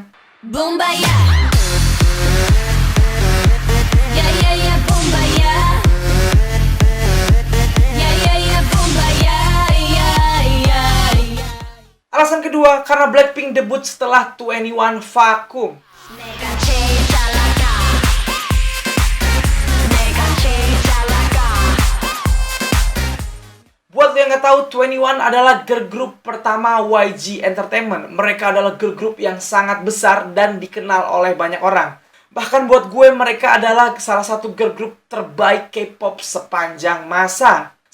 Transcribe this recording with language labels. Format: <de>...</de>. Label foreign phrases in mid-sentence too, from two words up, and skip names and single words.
<id>Bombaya. Ya ya ya bombaya. Ya ya ya bombaya. Ya ya ya. Alasan kedua, karena Blackpink debut setelah 2NE1 vakum.</id> <ko>내가 제일 잘 나가. 내가 제일 잘 나가.</ko> <id>Buat lo yang nggak tahu, 2NE1 adalah</id> <en>girl group</en> <id>pertama YG Entertainment. Mereka adalah</id> <en>girl group</en> <id>yang sangat besar dan dikenal oleh banyak orang. Bahkan buat gue, mereka adalah salah satu</id> <en>girl group</en> <id>terbaik K-pop sepanjang masa.</id>